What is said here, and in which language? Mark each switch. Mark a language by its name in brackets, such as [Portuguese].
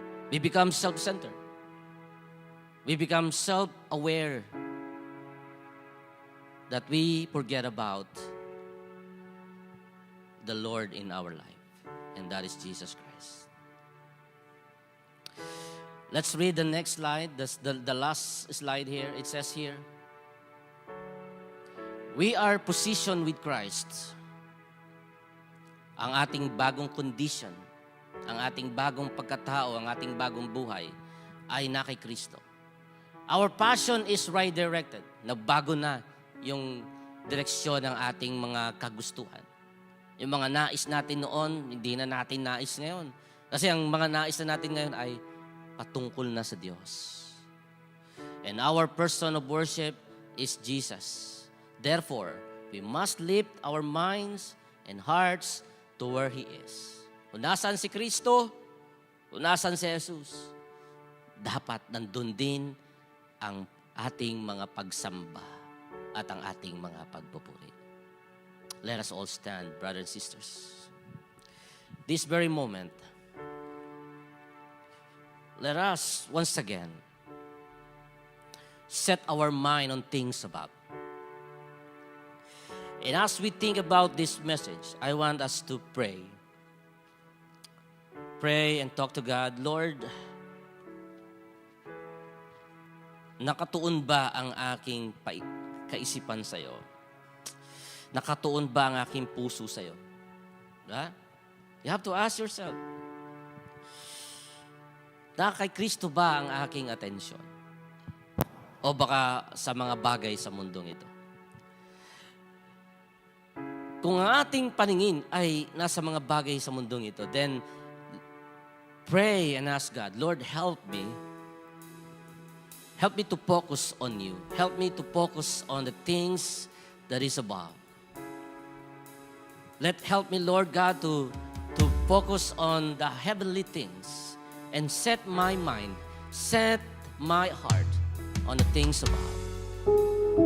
[English] We become self-centered. We become self-aware that we forget about the Lord in our life, and that is Jesus Christ. Let's read the next slide, the last slide here. It says here, we are positioned with Christ. [Filipino] Ang ating bagong condition, ang ating bagong pagkatao, ang ating bagong buhay ay na kay Kristo. [English] Our passion is right directed. [Filipino] Nabago na yung direksyon ng ating mga kagustuhan. Yung mga nais natin noon, hindi na natin nais ngayon. Kasi ang mga nais na natin ngayon ay patungkol na sa Diyos. [English] And our person of worship is Jesus. Therefore, we must lift our minds and hearts to where He is. [Filipino] Kung nasaan si Kristo, kung nasaan si Jesus, dapat nandun din ang ating mga pagsamba at ang ating mga pagpupuri. [English] Let us all stand, brothers and sisters. this very moment, let us once again set our mind on things above. And as we think about this message, I want us to pray. Pray and talk to God. [Filipino] Lord, nakatuon ba ang aking kaisipan sa'yo? Nakatuon ba ang aking puso sa'yo? Diba? [English] You have to ask yourself, [Filipino] kay Kristo ba ang aking atensyon? O baka sa mga bagay sa mundong ito? Kung ang ating paningin ay nasa mga bagay sa mundong ito, [English] then pray and ask God, Lord, help me. Help me to focus on you. Help me to focus on the things that is above. Help me, Lord God, to focus on the heavenly things and set my mind, set my heart on the things above.